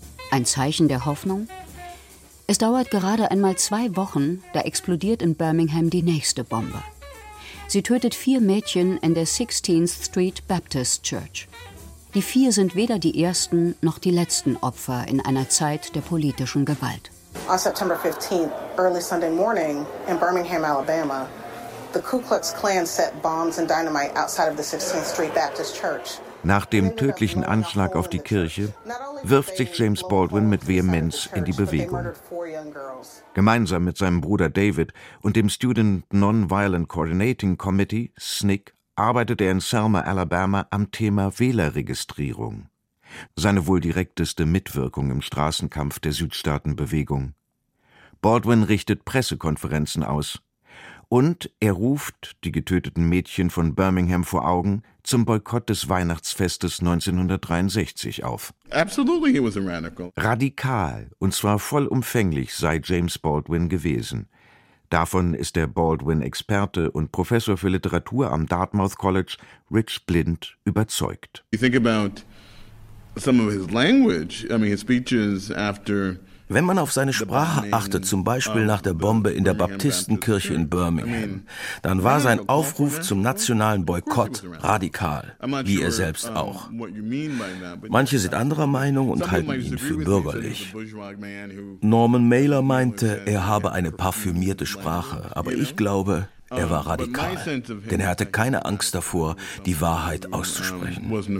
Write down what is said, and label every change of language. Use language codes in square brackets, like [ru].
[de] Ein Zeichen der Hoffnung? Es dauert gerade einmal 2 Wochen, da explodiert in Birmingham die nächste Bombe. Sie tötet 4 Mädchen in der 16th Street Baptist Church. Die 4 sind weder die ersten noch die letzten Opfer in einer Zeit der politischen Gewalt. [en] On September 15th, early Sunday morning in Birmingham, Alabama, the Ku Klux Klan set bombs and dynamite outside of the 16th Street Baptist Church. [de] Nach dem tödlichen Anschlag auf die Kirche wirft sich James Baldwin mit Vehemenz in die Bewegung. Gemeinsam mit seinem Bruder David und dem Student Nonviolent Coordinating Committee, SNCC, arbeitet er in Selma, Alabama am Thema Wählerregistrierung. Seine wohl direkteste Mitwirkung im Straßenkampf der Südstaatenbewegung. Baldwin richtet Pressekonferenzen aus. Und er ruft die getöteten Mädchen von Birmingham vor Augen zum Boykott des Weihnachtsfestes 1963 auf. [en] Absolutely, he was a radical. [de] Radikal, und zwar vollumfänglich, sei James Baldwin gewesen. Davon ist der Baldwin-Experte und Professor für Literatur am Dartmouth College, Rich Blind, überzeugt. [en] You think about some of his language, I mean his speeches after. [de] Wenn man auf seine Sprache achtet, zum Beispiel nach der Bombe in der Baptistenkirche in Birmingham, dann war sein Aufruf zum nationalen Boykott radikal, wie er selbst auch. Manche sind anderer Meinung und halten ihn für bürgerlich. Norman Mailer meinte, er habe eine parfümierte Sprache, aber ich glaube, er war radikal, denn er hatte keine Angst davor, die Wahrheit auszusprechen.